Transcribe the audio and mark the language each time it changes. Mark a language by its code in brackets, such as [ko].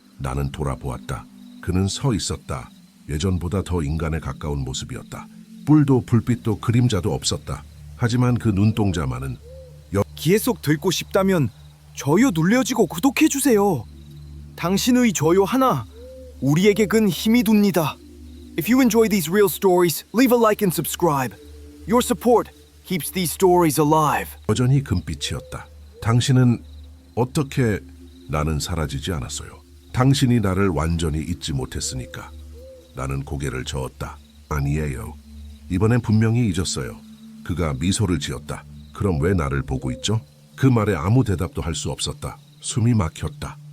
[ko] 나는 돌아보았다. 그는 서 있었다. 예전보다 더 인간에 가까운 모습이었다. 뿔도 불빛도 그림자도 없었다. 하지만 그 눈동자만은 기회 속 들고 싶다면 좋아요 눌러주고 구독해주세요. 당신의 좋아요 하나 우리에게 큰 힘이 됩니다. [en] If you enjoy these real stories, leave a like and subscribe. Your support keeps these stories alive. [ko] 여전히 금빛이었다. 당신은 어떻게... 나는 사라지지 않았어요. 당신이 나를 완전히 잊지 못했으니까. 나는 고개를 저었다. 아니에요. 이번엔 분명히 잊었어요. 그가 미소를 지었다. 그럼 왜 나를 보고 있죠? 그 말에 아무 대답도 할 수 없었다. 숨이 막혔다.